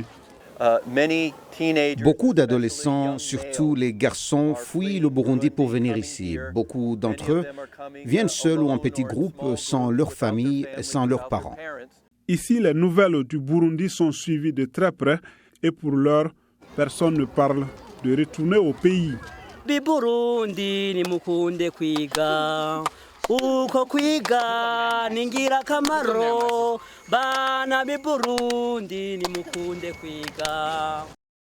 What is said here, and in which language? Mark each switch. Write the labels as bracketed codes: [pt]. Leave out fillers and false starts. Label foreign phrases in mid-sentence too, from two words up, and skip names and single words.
[fr] Beaucoup d'adolescents, surtout les garçons, fuient le Burundi pour venir ici. Beaucoup d'entre eux viennent seuls ou en petits groupes, sans leur famille, sans leurs parents. Ici, les nouvelles du Burundi sont suivies de très près et pour l'heure, personne ne parle de retourner au pays. [rn] Uko kwiga ningira kamaro bana b'Iburundi nimukunde kwiga.